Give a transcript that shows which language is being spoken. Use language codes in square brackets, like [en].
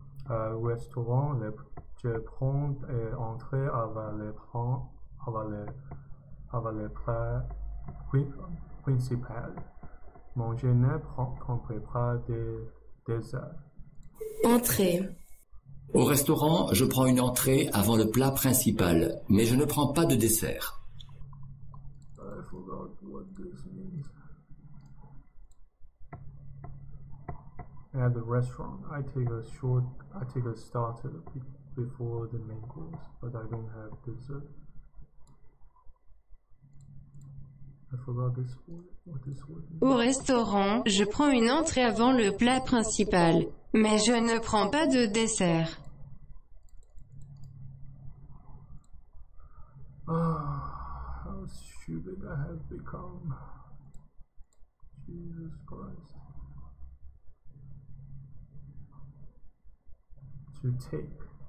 [fr] Au restaurant, je prends une entrée avant le plat principal, mais je ne prends pas de dessert. Entrée. Au restaurant, je prends une entrée avant le plat principal, mais je ne prends pas de dessert. [en] I forgot what this means. At the restaurant, I take a starter before the main course, but I don't have dessert. I forgot this word. What this word means. [fr] Au restaurant, je prends une entrée avant le plat principal, mais je ne prends pas de dessert. [en] How stupid I have become. Jesus Christ. To take.